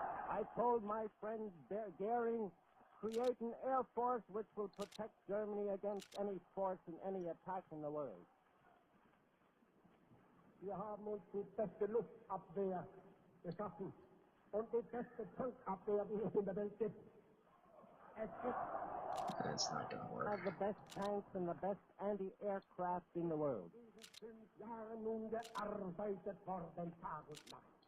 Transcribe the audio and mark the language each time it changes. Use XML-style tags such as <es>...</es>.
<en>I told my friend Goering, create an air force which will protect Germany against any force and any attack in the world.</en> <de>Wir haben uns die beste Luftabwehr geschaffen und die beste Tankabwehr, die es in der Welt gibt. Es gibt</de> <en>That's not gonna work. the best tanks and the best anti-aircraft in the world.</en> <de>Diesen 5 Jahren nun gearbeitet worden, Tag und Nacht.</de>